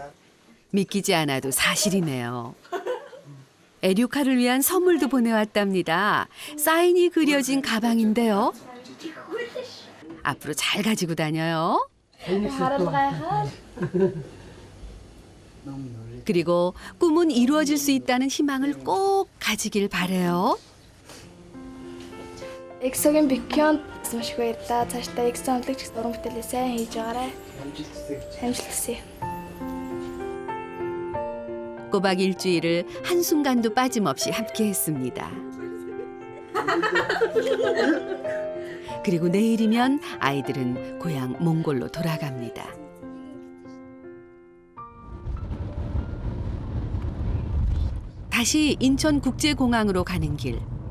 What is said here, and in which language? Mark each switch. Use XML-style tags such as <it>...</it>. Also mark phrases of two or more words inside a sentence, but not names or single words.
<ko>믿기지 않아도 사실이네요. 에류카를 위한 선물도 보내왔답니다. 사인이 그려진 가방인데요. 앞으로 잘 가지고 다녀요. 그리고 꿈은 이루어질 수 있다는 희망을 꼭 가지길 바래요.</ko> <mn>Exo-гийн бикёнд маш их баярлалаа. Цаашдаа Exo хамтлагч их уран бүтээлээ сайн хийж байгаарай. Амжилт хүсье.</mn> <ko>꼬박 일주일을 한순간도 빠짐없이 함께했습니다. 그리고 내일이면 아이들은 고향 몽골로 돌아갑니다. 다시 인천국제공항으로 가는 길.</ko>